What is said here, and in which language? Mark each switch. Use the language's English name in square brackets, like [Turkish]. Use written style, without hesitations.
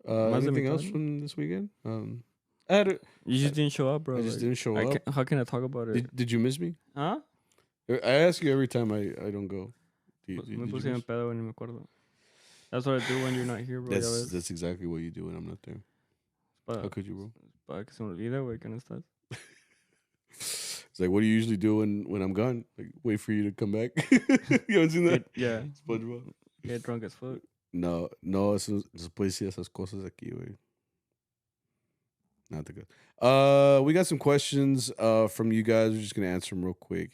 [English] Anything else from this weekend? You just didn't show up, bro. I just didn't show up. How can I talk about it? Did you miss me? Huh? I ask you every time I don't go. [Spanish] Me puse en pedo y ni me acuerdo. [English] That's what I do when you're not here, bro. That's exactly what you do when I'm not there. How could you, bro? [Spanish] Para que se me olvide, güey, que no estás. [English] It's like, what do you usually do when I'm gone? Like, wait for you to come back. You haven't seen that? Yeah. SpongeBob. Get drunk as fuck. [Spanish] No, no, eso se puede decir esas cosas aquí, güey. [English] Not the good. We got some questions from you guys. We're just gonna answer them real quick.